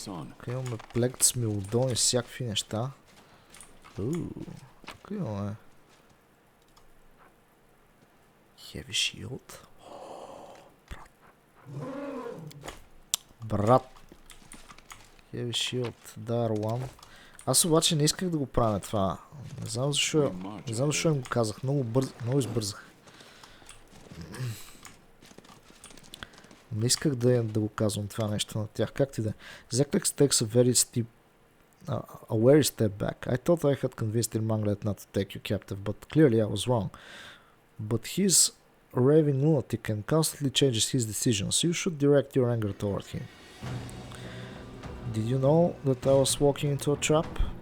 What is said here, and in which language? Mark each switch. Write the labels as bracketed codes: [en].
[bg] Тук имаме плект с милодон и всякакви неща. Тук имаме Heavy Shield. Брат. Heavy Shield, да, Руан. Аз обаче не исках да го правя това. Не знам защо им го казах. Много избързах. Не исках да го казвам това нещо на тях. Как ти да? [en] Zeklex takes a very step back. I thought I had convinced Irmanglet not to take you captive, but clearly I was wrong. But he's a raving lunatic and constantly changes his decisions. You should direct your anger toward him. Did you know that I was walking into a trap?